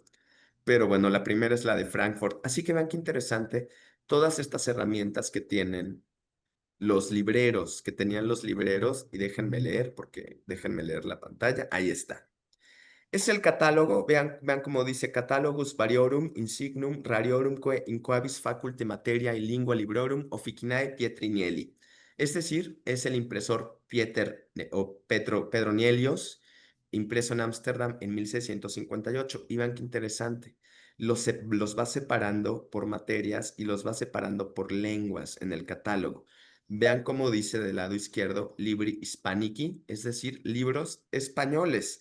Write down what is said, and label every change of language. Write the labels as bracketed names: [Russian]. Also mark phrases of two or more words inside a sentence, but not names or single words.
[Spanish] Pero bueno, la primera es la de Frankfurt. Así que vean qué interesante todas estas herramientas que tienen los libreros, que tenían los libreros, y déjenme leer, porque déjenme leer la pantalla. Ahí está. Es el catálogo, vean cómo dice Catalogus variorum insignum rariorumque in quabis faculty materia y lingua librorum officinae Pietrinielli. Es decir, es el impresor Pedro Nielios, impreso en Ámsterdam en 1658. Y vean qué interesante. Los va separando por materias y los va separando por lenguas en el catálogo. Vean cómo dice del lado izquierdo [Latin] Libri Hispanici, [Spanish] es decir, libros españoles.